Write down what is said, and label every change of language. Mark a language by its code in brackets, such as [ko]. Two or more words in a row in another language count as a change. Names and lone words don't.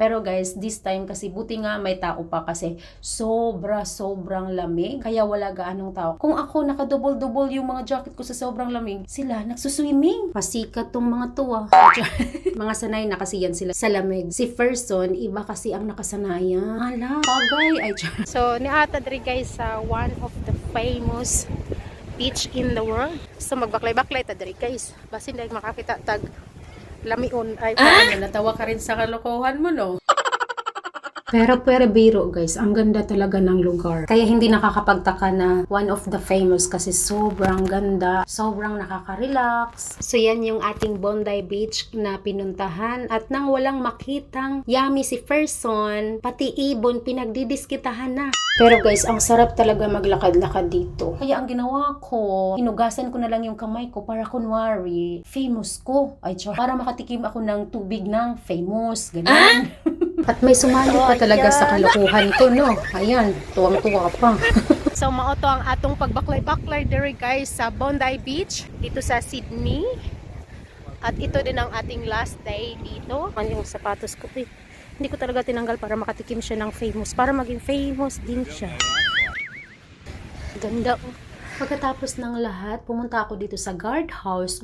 [tl] Pero guys, [en] this time [tl] kasi buti nga may tao pa kasi sobrang lamig. Kaya wala gaanong tao. Kung ako nakadouble-double yung mga jacket ko sa sobrang lamig, sila nagsuswimming. Pasikat tong mga tuwa. Mga sanay na kasi yan sila sa lamig. Si Ferson, iba kasi ang nakasanayan. [ceb] Hala, bagay. So, niata diri guys sa [en] one of the famous beach in the world. [ceb] So magbaklay-baklay ta diri guys. [tl] Basin dahil makakita tag lamion ay natawa ka rin sa kalokohan mo no. Pero biro guys, ang ganda talaga ng lugar. Kaya hindi nakakapagtaka na [en] one of the famous [tl] kasi sobrang ganda, sobrang nakaka-relax. So yan yung ating Bondi Beach na pinuntahan at nang walang makitang yummy si Ferson, pati ibon pinagdidiskitahan na. Pero guys, ang sarap talaga maglakad-lakad dito. Kaya ang ginawa ko, hinugasan ko na lang yung kamay ko para kunwari, famous ko. Para makatikim ako ng tubig ng famous. Ganun. At may sumali pa talaga sa kalokohan ko, no? Ayan, tuwang-tuwa pa. So, [ceb] mauto ang atong pagbaklay-baklay diri guys sa Bondi Beach, [tl] dito sa Sydney. At ito din ang ating last day dito. Ano yung sapatos ko? Hindi ko talaga tinanggal para makatikim siya ng famous. Para maging famous din siya. Ganda. Pagkatapos ng lahat, pumunta ako dito sa guardhouse.